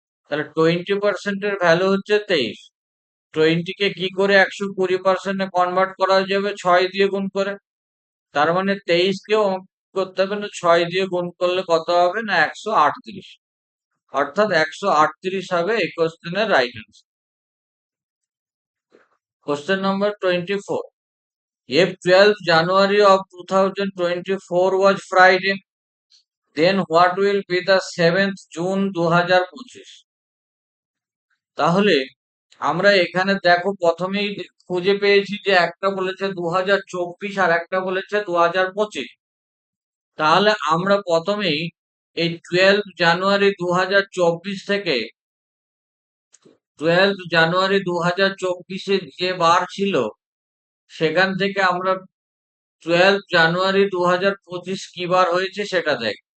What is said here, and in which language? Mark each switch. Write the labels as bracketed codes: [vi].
[bn] তাহলে 20%-এর ভ্যালু হচ্ছে 23। 20-কে কি করে 120%-এ কনভার্ট করা যাবে? 6 দিয়ে গুণ করে। তার মানে 23-কেও করতে হবে না, 6 দিয়ে গুণ করলে কত হবে না, 138। অর্থাৎ 138 হবে এই কোশ্চেনের right answer. [en] Question number 24, if 12th January of 2024 was Friday, then what will be the 7th June 2025? [bn] তাহলে আমরা এখানে দেখো প্রথমেই খুঁজে পেয়েছি যে একটা বলেছে 2024 আর একটা বলেছে 2025। তাহলে আমরা প্রথমেই এই 12 জানুয়ারি 2024 থেকে 12 জানুয়ারি 2024-এর যে বার ছিল সেখান থেকে আমরা 12 জানুয়ারি 2025 কি বার হয়েছে সেটা দেখ।